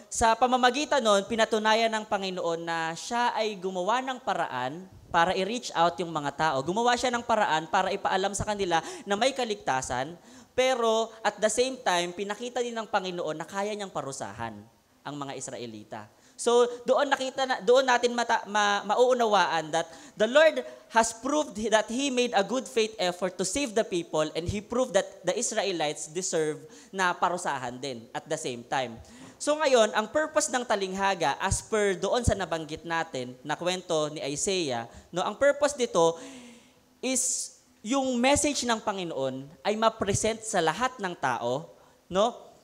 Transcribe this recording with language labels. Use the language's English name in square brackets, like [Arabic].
[Filipino] Sa pamamagitan nun, pinatunayan ng Panginoon na siya ay gumawa ng paraan para i-reach out yung mga tao. Gumawa siya ng paraan para ipaalam sa kanila na may kaligtasan, pero at the same time, pinakita din ng Panginoon na kaya niyang parusahan ang mga Israelita. [English] So doon natin mauunawaan that the Lord has proved that He made a good faith effort to save the people, and He proved that the Israelites deserve [Filipino] na parusahan din [English] at the same time. [Filipino] So ngayon, ang purpose ng talinghaga, as per doon sa nabanggit natin na kwento ni Isaiah, no, ang purpose dito is yung message ng Panginoon ay ma-present sa lahat ng tao, no?